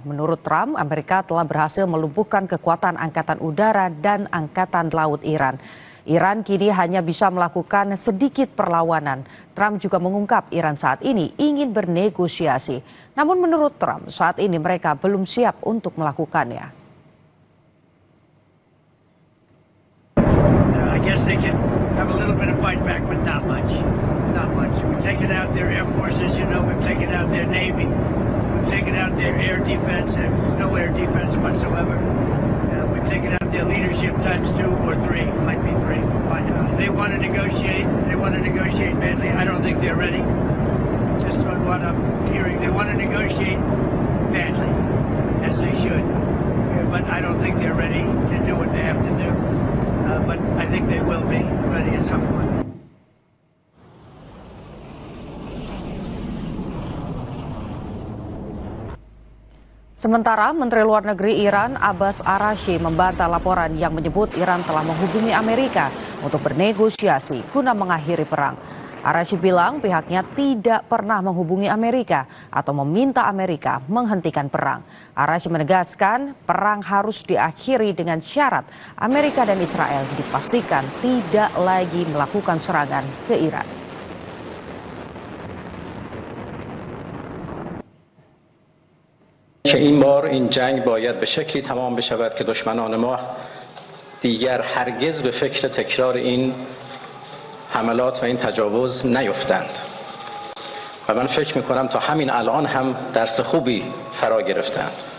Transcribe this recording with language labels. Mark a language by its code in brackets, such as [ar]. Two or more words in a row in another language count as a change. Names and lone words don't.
[id] Menurut Trump, Amerika telah berhasil melumpuhkan kekuatan angkatan udara dan angkatan laut Iran. Iran kini hanya bisa melakukan sedikit perlawanan. Trump juga mengungkap Iran saat ini ingin bernegosiasi. Namun menurut Trump, saat ini mereka belum siap untuk melakukannya. [en] I guess they can have a little bit of fight back, but not much. Not much. We've taken out their air forces, you know, we've taken out their navy. We've taken out their air defense. There's no air defense whatsoever. We've taken out their leadership times 2 or 3, might be 3. We'll find out. They want to negotiate. They want to negotiate badly. I don't think they're ready. Just on what I'm hearing, they want to negotiate badly, as they should. But I don't think they're ready to do what they have to do. But I think they will be ready at some point. [id] Sementara Menteri Luar Negeri Iran Abbas Araghchi membantah laporan yang menyebut Iran telah menghubungi Amerika untuk bernegosiasi guna mengakhiri perang. Araghchi bilang pihaknya tidak pernah menghubungi Amerika atau meminta Amerika menghentikan perang. Araghchi menegaskan perang harus diakhiri dengan syarat Amerika dan Israel dipastikan tidak lagi melakukan serangan ke Iran. [fa] که این بار این جنگ باید به شکلی تمام بشود که دشمنان ما دیگر هرگز به فکر تکرار این حملات و این تجاوز نیفتند و من فکر میکنم تا همین الان هم درس خوبی فرا گرفتند